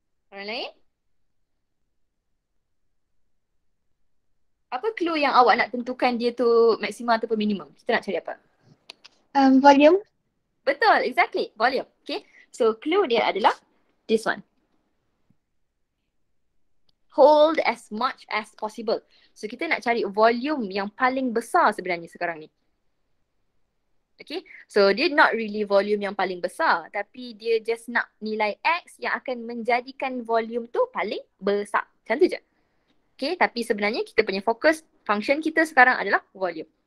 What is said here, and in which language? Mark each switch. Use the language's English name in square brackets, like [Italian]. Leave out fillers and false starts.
[Malay] Orang lain? Apa clue yang awak nak tentukan dia tu maksimum ataupun minimum? Kita nak cari apa? Volume. Betul, exactly. Volume. Okay. So clue dia adalah this one. [English] Hold as much as possible. [Malay] So kita nak cari volume yang paling besar sebenarnya sekarang ni. Okay, so dia not really volume yang paling besar, tapi dia just nak nilai X yang akan menjadikan volume tu paling besar. Macam tu je. Okay, tapi sebenarnya kita punya fokus, function kita sekarang adalah volume.